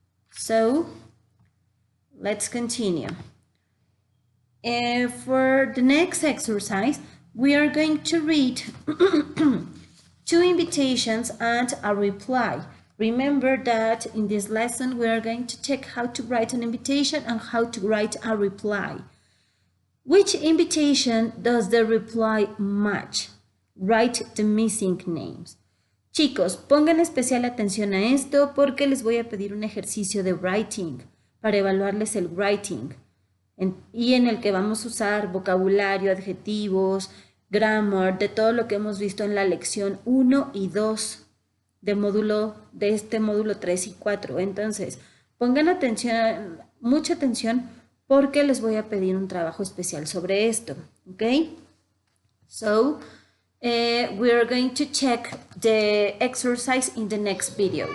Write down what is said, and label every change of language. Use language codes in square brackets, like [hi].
[en] So let's continue. For the next exercise, we are going to read 2 invitations and a reply. Remember that in this lesson we are going to check how to write an invitation and how to write a reply. Which invitation does the reply match? Write the missing names. [es] Chicos, pongan especial atención a esto porque les voy a pedir un ejercicio de writing para evaluarles el writing y en el que vamos a usar vocabulario, adjetivos, grammar, de todo lo que hemos visto en la lección 1 y 2 de este módulo 3 y 4. Entonces, pongan atención, mucha atención, porque les voy a pedir un trabajo especial sobre esto, ¿ok? [en] So, we are going to check the exercise in the next video.